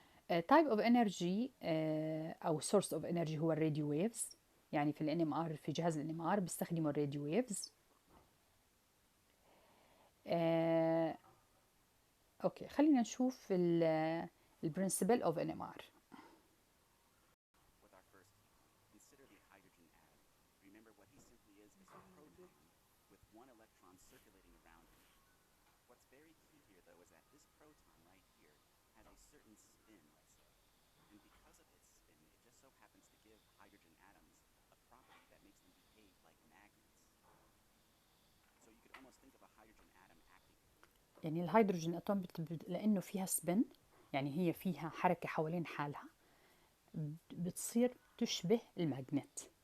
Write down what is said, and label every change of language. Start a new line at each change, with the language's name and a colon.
English: type of energy أو source of energy هو الراديو ويفز.
Arabic: يعني في ال NMR، في جهاز ال NMR بيستخدموا الراديو ويفز. اوكي، خلينا نشوف ال
English: principle of NMR. With our first key, consider the hydrogen atom. Remember what he simply is a proton with one electron circulating around him. What's very key here, though, is that this proton right here has a certain spin, let's say. And because of its spin, it just so happens to give hydrogen atoms a property that makes them behave like magnets. So you could almost think of a hydrogen atom acting.
Arabic: يعني الهيدروجين اتوم لانه فيها سبين، يعني هي فيها حركه حوالين حالها، بتصير تشبه الماجنت.